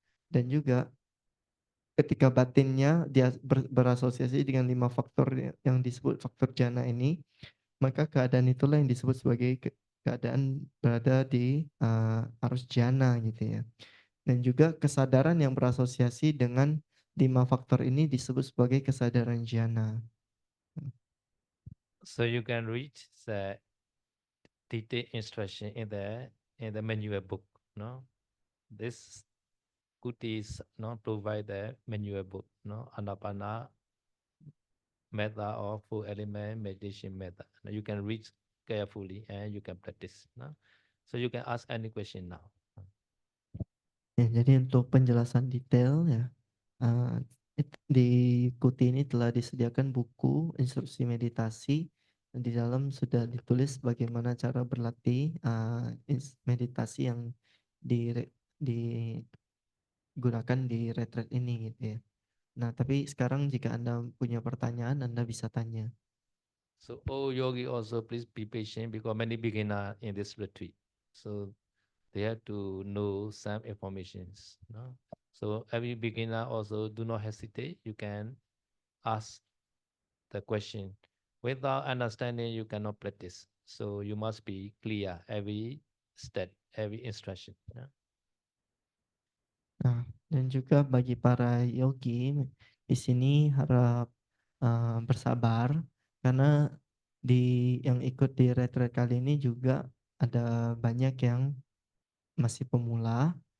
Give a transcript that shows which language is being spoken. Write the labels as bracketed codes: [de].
[id] Dan juga ketika batinnya dia berasosiasi dengan 5 faktor yang disebut faktor jhana ini, maka keadaan itulah yang disebut sebagai keadaan berada di arus jhana gitu ya. Dan juga kesadaran yang berasosiasi dengan 5 faktor ini disebut sebagai kesadaran jhana. [en] So you can read the detailed instruction in the manual book. No, this Kutis no provide the manual book. No, Anapana method or full element meditation method. Now you can read carefully and you can practice. No, so you can ask any question now. [id] Ya, jadi untuk penjelasan detail ya, di Kuti ini telah disediakan buku instruksi meditasi. Di dalam sudah ditulis bagaimana cara berlatih meditasi yang digunakan di retreat ini gitu ya. Nah, tapi sekarang jika Anda punya pertanyaan, Anda bisa tanya. [en] So all yogi also please be patient because many beginner in this retreat. So they have to know some informations. No? So every beginner also do not hesitate. You can ask the question. Without understanding, you cannot practice. So you must be clear every step, every instruction. No? [id] Nah, dan juga bagi para yogi di sini harap bersabar karena yang ikut di retreat kali ini juga ada banyak yang masih pemula.